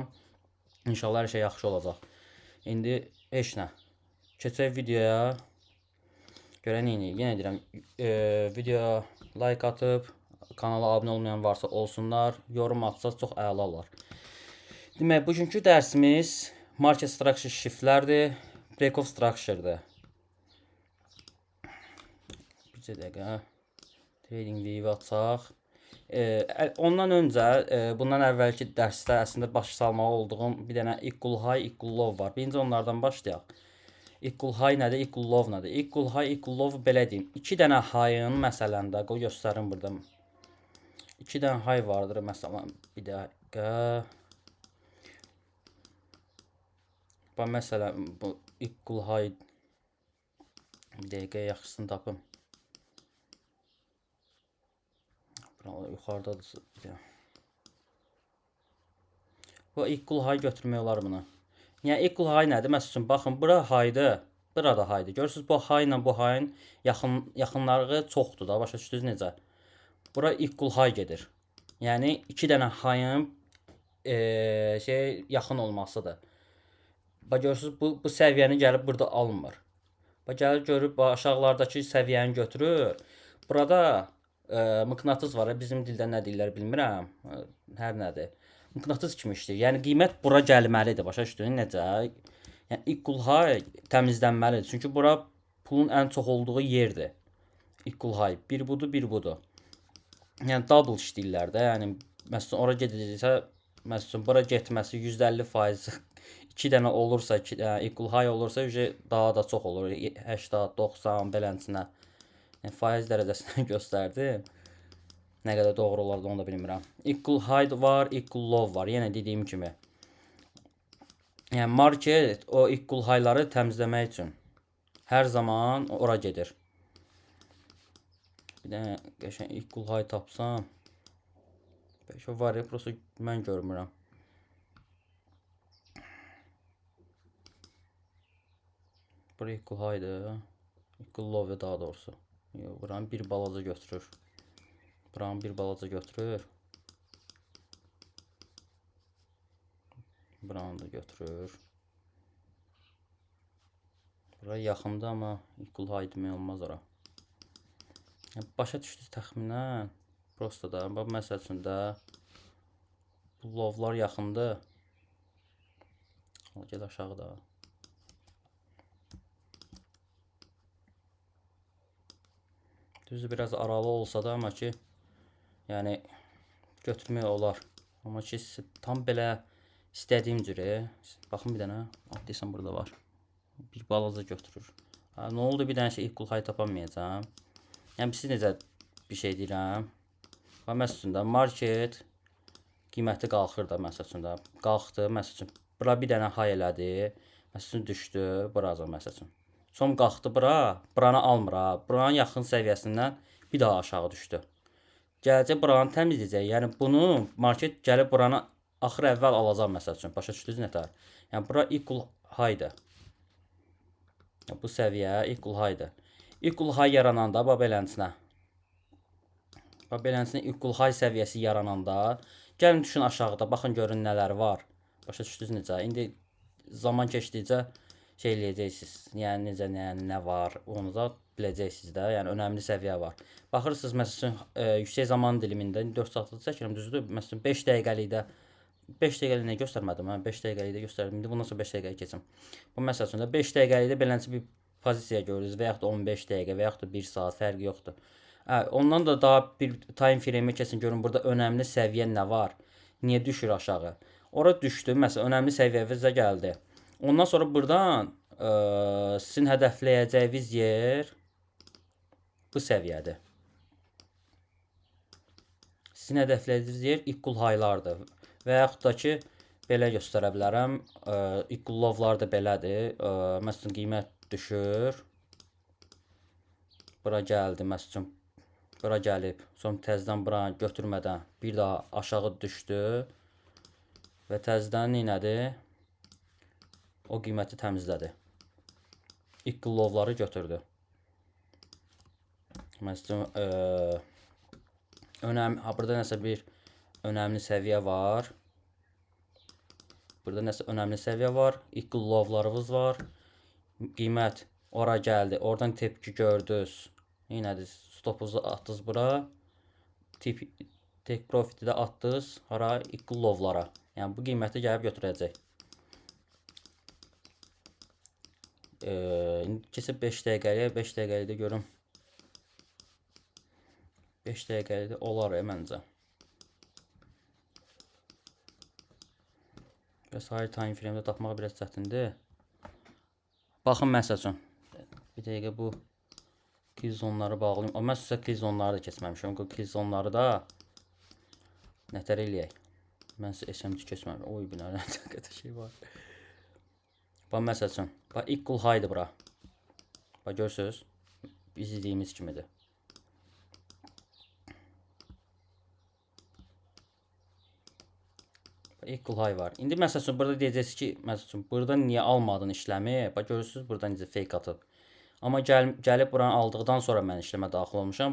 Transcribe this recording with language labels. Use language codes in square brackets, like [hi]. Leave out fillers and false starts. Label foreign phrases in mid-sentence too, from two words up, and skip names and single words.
[az] İnşallah hər şey yaxşı olacaq. İndi heç nə. Keçək videoya. Görən neyini? Yenə deyirəm, videoya like atıb kanala abunə olmayan varsa olsunlar, yorum atsa çox əla olar. Demək, bugünkü dərsimiz [en] market structure shiftlərdir, break of structure'dır. [az] Bir dəqiqə trading view açaq. Ondan öncə, bundan əvvəlki dərsdə əslində baş salmalı olduğum bir dənə [en] equal high, equal low [az] var. Birinci onlardan başlayaq. [en] Equal high [az] nədir, [en] equal low [az] nədir? [en] Equal high, equal low [az] belə deyim. 2 dənə high-ın məsələndə, qoy göstərim burada. 2 dənə high vardır məsələn, bir dəqiqə. Bax, məsələn, bu [en] equal high, [az] bir dəqiqə yaxşısını tapım. Yuxarıdadır. Bu [en] equal high [az] götürmək olar buna. Yəni [en] equal high [az] nədir? Məsəl üçün baxın, bura high-dır, bura da high-dır. Görürsüz, bu high ilə bu high-ın yaxınlığı çoxdur da. Başa düşdünüz necə? Bura [en] equal high [az] gedir. Yəni 2 dənə high-ın yaxın olmasıdır. Bax, görürsüz, bu səviyyəni gəlib burada almır. Bax, gəlir görüb aşağılardakı səviyyəni götürür. Burada mıqnatıs var. Bizim dildə nə deyirlər bilmirəm. Hər nədir. Mıqnatıs kimi işləyir. Yəni qiymət bura gəlməlidir. Başa düşdün necə? Yəni [en] equal high [az] təmizlənməlidir. Çünki bura pulun ən çox olduğu yerdir. [en] Equal high. [az] Bir budur, bir budur. Yəni double işləyirlər də. Yəni məsələn ora gedəcəksə, məsələn bura getməsi %50%, 2 dənə olursa, [en] equal high [az] olursa, daha da çox olur. 80, 90 belənçinə. Yəni faiz dərəcəsindən göstərdim. Nə qədər doğru olardı onu da bilmirəm. [en] Equal high [az] var, [en] equal low [az] var. Yenə dediyim kimi. Yəni market o [en] equal high-ları [az] təmizləmək üçün hər zaman ora gedir. Bir dənə qəşəng [en] equal high [az] tapsam. Bəlkə var ya, prosta mən görmürəm. Bura [en] equal high-dır. Equal low [az] daha doğrusu. Yox, buranı bir balaca götürür. Buranı bir balaca götürür. Buranı da götürür. Bura yaxında, amma [en] equal high [az] demək olmaz ora. Yəni, başa düşdünüz təxminən. Prosta da, məsəl üçün də bu lovlar yaxındır. Gəl aşağı da. Düzdür, biraz aralı olsa da, amma ki, yəni götürmək olar. Amma ki, tam belə istədiyim cürə. Baxın bir dənə, desən burada var. Bir balaca götürür. Nə oldu, bir dənə [en] equal high [az] tapamayacağam. Yəni siz necə bir şey deyirəm. Məsəl üçün də market qiyməti qalxır da, məsəl üçün də. Qalxdı, məsəl üçün. Bura bir dənə high elədi. Məsəl üçün düşdü, buraca məsəl üçün. Son qalxdı bura, buranı almır ha. Buranın yaxın səviyyəsindən bir daha aşağı düşdü. Gələcək buranı təmizləyəcək. Yəni bunu market gəlib buranı axır əvvəl alacaq məsəl üçün. Başa düşdünüz nətər? Yəni bura [en] equal high-dır. [az] Bu səviyyə [en] equal high-dır. Equal high [az] yarananda belənçinə. Belənçinə [en] equal high [az] səviyyəsi yarananda gəlin düşün aşağıda. Baxın görün nələr var. Başa düşdünüz necə? İndi zaman keçdikcə şey eləyəcəksiniz. Yəni necə, nə var, onu da biləcəksiniz də. Yəni önəmli səviyyə var. Baxırsınız məsələn yüksək zaman dilimində 4 saatlı çəkirəm, düzdür? Məsələn 5 dəqiqəlikdə 5 dəqiqəlik nə göstərmədim? 5 dəqiqəlikdə göstərdim. İndi bundan sonra 5 dəqiqəyə keçim. Bu məsəl üçün də 5 dəqiqəlikdə belənçə bir pozisiya görürüz və yaxud da 15 dəqiqə və yaxud da 1 saat fərqi yoxdur. Ondan da daha bir [en] time frame [az] keçin, görün burada önəmli səviyyə nə var? Niyə düşür aşağı? Ora düşdü. Məsələn önəmli səviyyəvizə gəldi. Ondan sonra buradan sizin hədəfləyəcəyiniz yer bu səviyyədir. Sizin hədəflədiyiniz yer [en] equal high-lardır. [az] Və yaxud da ki, belə göstərə bilərəm. [en] Equal low-lar [az] da belədir. Məsələn, qiymət düşür. Bura gəldi, məsələn, bura gəlib. Sonra təzədən bura götürmədən bir daha aşağı düşdü. Və təzədən nədir? O qiyməti təmizlədi. [en] Equal low-ları [az] götürdü. Məsələn, burada nəsə bir önəmli səviyyə var. Burada nəsə önəmli səviyyə var. [en] Equal low-larımız [az] var. Qiymət ora gəldi. Oradan tepki gördünüz. Nədir? Stopunuzu atdınız bura. [en] Take profit'i [az] də atdınız. Hara? [en] Equal low-lara. [az] Yəni bu qiyməti gəlib götürəcək. İndi keçib 5 dəqiqəliyə. 5 dəqiqəlikdə görüm. 5 dəqiqəlikdə olar məncə. Və sayı [en] time frame-də [az] tapmaq biraz çətindir. Baxın məsəl üçün. Bir dəqiqə bu [en] kill zonları [az] bağlayayım. Amma mən sizə [en] kill zonları [az] da keçməmişəm. Bu [en] kill zonları [az] da nətər eləyək. Mən sizə SMC keçməmişəm. Oy, bir nə qədər şey var. Bax məsəl üçün. Bax [en] equal high-dır [az] bura. Bax görürsünüz. Biz dediyimiz kimidir. [en] Equal high [az] var. İndi məsəl üçün burada deyəcəksiniz ki, məsəl üçün burada niyə almadın işləmi? Bax görürsünüz burada necə fake atıb. Amma gəlib buranı aldıqdan sonra mən işləmə daxil olmuşam.